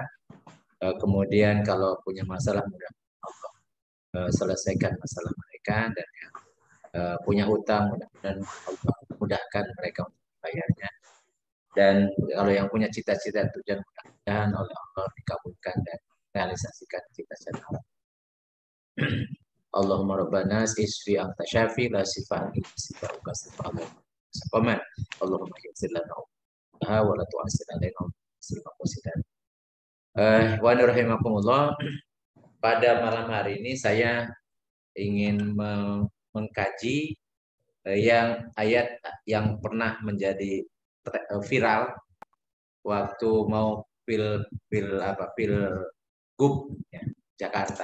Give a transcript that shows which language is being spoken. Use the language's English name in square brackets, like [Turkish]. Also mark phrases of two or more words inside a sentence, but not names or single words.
[Indonesian] Kemudian kalau punya masalah mudah-mudahan Allah selesaikan masalah mereka, dan yang punya utang mudah-mudahan Allah mudahkan mereka untuk membayarnya, dan kalau yang punya cita-cita tujuan mudah-mudahan oleh Allah dikabulkan dan realisasikan cita-cita. [Arabic] اللهم ربنا اشف أنت الشافي لا شفاء إلا شفاؤك شفاء اللهم اللهم يسر لنا ولا تعسر علينا ورحمكم الله. [Indonesian] Pada malam hari ini saya ingin mengkaji yang ayat yang pernah menjadi viral waktu mau pilgub ya, Jakarta.